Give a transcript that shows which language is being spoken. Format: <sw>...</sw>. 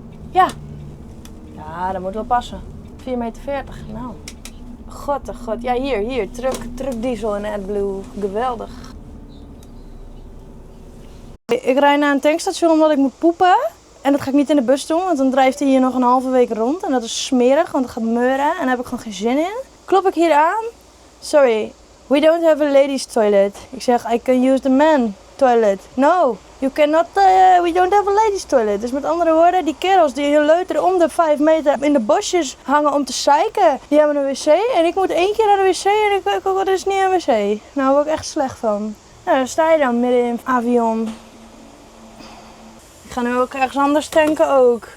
<nl>Ja. Ja, dat moet wel passen. 4,40 meter. Nou. God, oh god. Ja, hier. Truck diesel in AdBlue. Geweldig. Ik rijd naar een tankstation omdat ik moet poepen. En dat ga ik niet in de bus doen, want dan drijft hij hier nog een halve week rond. En dat is smerig, want het gaat meuren en daar heb ik gewoon geen zin in. Klop ik hier aan.</nl> <en>Sorry, we don't have a ladies toilet.</en> <nl>Ik zeg,</nl> <en>I can use the man toilet. No, you cannot, we don't have a ladies toilet.</en> <nl>Dus met andere woorden, die kerels die hier leuteren om de 5 meter in de bosjes hangen om te zeiken, die hebben een wc. En ik moet 1 keer naar de wc en ik ook, dat is niet een wc. Nou, daar word ik echt slecht van. Nou, dan sta je dan midden in Avion. Ik ga nu ook ergens anders tanken ook.</nl>